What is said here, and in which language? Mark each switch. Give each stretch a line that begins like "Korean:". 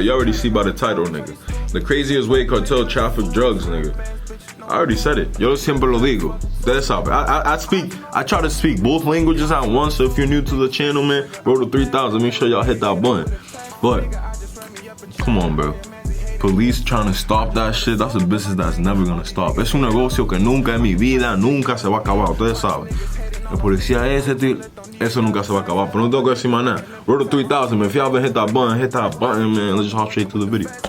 English: You already see by the title, nigga. The craziest way cartel traffic drugs, nigga. I already said it.
Spanish: Yo siempre lo digo.
English: That's how I try to speak both languages at once. So if you're new to the channel, man, roll to 3,000. Make sure y'all hit that button. But come on, bro. Police trying to stop that shit. That's a business that's never gonna stop.
Spanish: Es un negocio que nunca en mi vida, nunca se va a acabar. Ustedes saben. La policía ese tío, eso nunca se va a acabar. Pero no tengo que decir más nada.
English: Roll to 3,000, man. If y'all haven't hit that button, man. Let's just hop straight to the video.